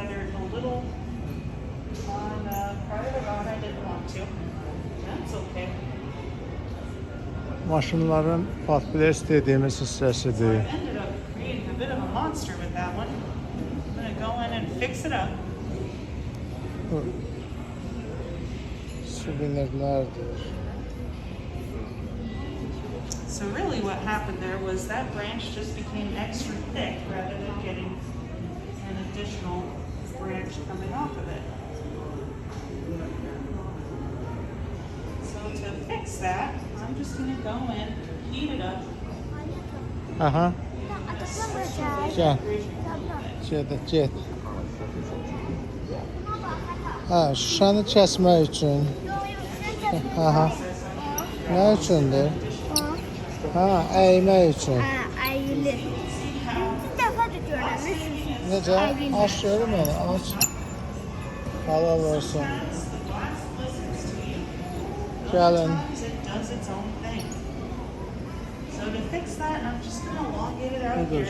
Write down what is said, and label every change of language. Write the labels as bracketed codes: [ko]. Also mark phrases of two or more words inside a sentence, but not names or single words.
[az] Maşınların patples dediğimiz hissəsidir. Suvenirlərdir. [en] So really what happened there was that branch just became extra thick rather than getting an additional branch coming off of it. So to fix that, I'm just going to go in, heat it up. [az] Aha. Get. Ha, şüşəni kəsmək üçün. Aha. Nə üçündür? Ha, əymək üçün. Əyilir. Bir dəfə də görəmiş. Necə? Aç görüm onu, aç. Halal olsun. Gəlin. [en] It does its own thing. So to fix that, I'm just going to elongate it out [az] Budur, [en] here.